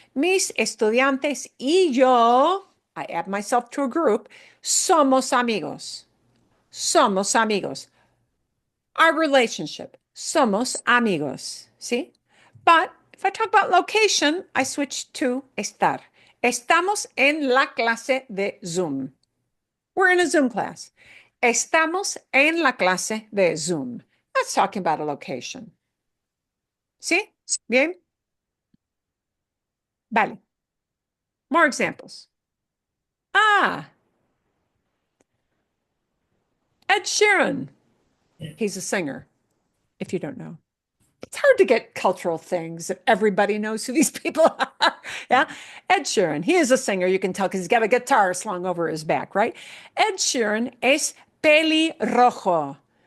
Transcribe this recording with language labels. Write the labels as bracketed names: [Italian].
[Spanish] Mis estudiantes y yo, [English] I add myself to a group, [Spanish] somos amigos. Somos amigos. [English] Our relationship, [Spanish] somos amigos. See? [English] But if I talk about location, I switch to estar. [Spanish] Estamos en la clase de Zoom. [English] We're in a Zoom class. [Spanish] Estamos en la clase de Zoom. [English] That's talking about a location. See? Bien? Vale. More examples. Ed Sheeran. He's a singer, if you don't know. It's hard to get cultural things that everybody knows who these people are. Yeah. Ed Sheeran, he is a singer. You can tell because he's got a guitar slung over his back, right? [Spanish] Ed Sheeran es pelirrojo.